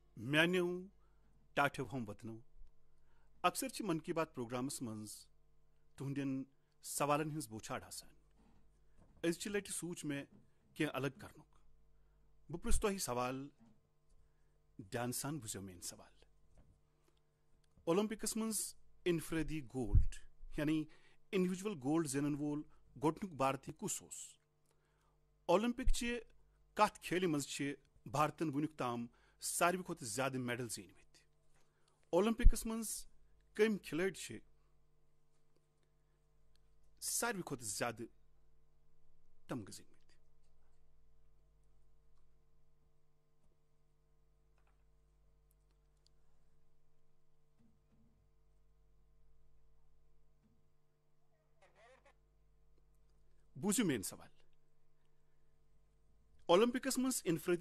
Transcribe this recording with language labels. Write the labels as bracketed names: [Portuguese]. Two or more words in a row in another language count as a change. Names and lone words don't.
[Kashmiri] میانیو ٹاٹھو ہم وطنو اکثر چھ من کی بات پروگرامس منز تہندین سوالن ہز بوچھاڑ آسان ازچہ لٹہ سوچ میں کی الگ کرنک بہ پرژھ تہ سوال دھیان سان بوزو میون سوال اولمپکس منز انفرادی گولڈ یعنی [English] individual gold [Kashmiri] زینن وول گۄڈنیُک بھارتی کس اوس اولمپک چہ کتھ کھیلہ مز چھ بھارتن ونیک تام ساروی کھۄتہٕ زیادٕ میڈل زیٖنمٕتۍ اولمپکس منز کم کھلٲڑۍ چھ ساروی کھۄتہٕ زیادٕ تمغہٕ زیٖنمٕتۍ بوٗزِو میٲنۍ سوال اولمپکس منز انفرادی